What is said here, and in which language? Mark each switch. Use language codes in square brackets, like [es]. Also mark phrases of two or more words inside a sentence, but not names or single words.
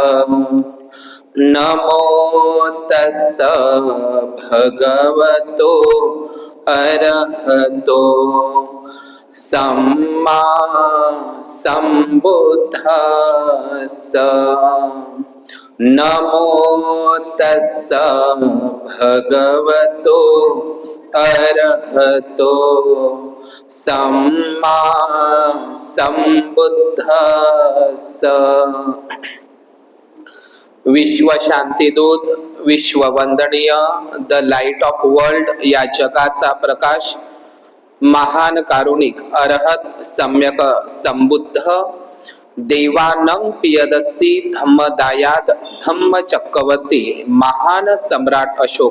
[pi] नमो तस्स भगवतो अरहतो सम्मा सम्बुद्धस्स। नमो तस्स भगवतो अरहतो सम्मा सम्बुद्धस्स। [mr] विश्व शांतीदूत, विश्व वंदनीय, [en] the light of world [mr] या जगाचा प्रकाश, महान कारुणिक अरहत सम्यक संबुद्ध [pi] देवानं पियदस्सी [mr] धम्मदायाद धम्म चक्रवर्ती महान सम्राट अशोक